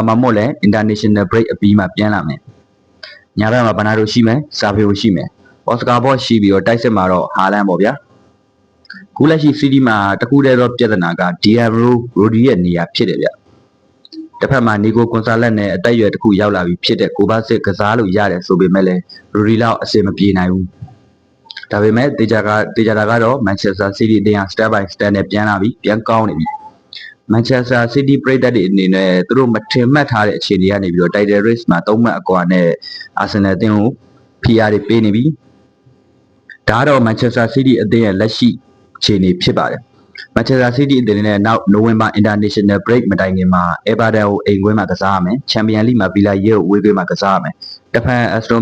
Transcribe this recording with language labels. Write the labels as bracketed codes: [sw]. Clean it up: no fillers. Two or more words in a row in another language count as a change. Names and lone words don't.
[my] Mahmoud လည်း [en] International Break [my] အပြီးမှာပြန်လာမယ်ညာဘက်မှာ Bernardo ရှိမယ် Savio ရှိမယ် Oscar Bosch ရှိပြီးတော့တိုက်စစ်မှာတော့ Haaland ပေါ့ဗျာခုလက်ရှိ City မှာတခုတည်းသောပြဿနာက Diego Rodri ရဲ့နေရာဖြစ်တယ်ဗျတစ်ဖက်မှာ Nico Gonzalez နဲ့အသက်အရွယ်တစ်ခုရောက်လာပြီဖြစ်တဲ့ကိုဘစစ်ကစားလို့ရတယ်ဆိုပေမဲ့လည်း Rodri လောက်အဆင်မပြေနိုင်ဘူးဒါပေမဲ့တေချာတာကတော့ Manchester City အသင်းက [en] step by step [my] နဲ့ပြန်လာပြီပြန်ကောင်းနေပြီ Manchester City ပြည်သက်တွေအနေနဲ့သူတို့မထင်မှတ်ထားတဲ့အခြေအနေကနေပြီးတော့ [en] Title Race [my] မှာ3မှတ်အကွာနဲ့ Arsenal အသင်းကို PR တွေပေးနေပြီဒါတော့ Manchester City အသင်းရဲ့လက်ရှိအခြေအနေဖြစ်ပါတယ် Manchester City အသင်းနဲ့နောက် [en] November International Break [my] မတိုင်ခင်မှာ Everton ကိုအိမ်ကွင်းမှာကစားရမယ် Champions League မှာ Villa ရဲ့ကိုအဝေးကွင်းမှာကစားရမယ်တဖန် Aston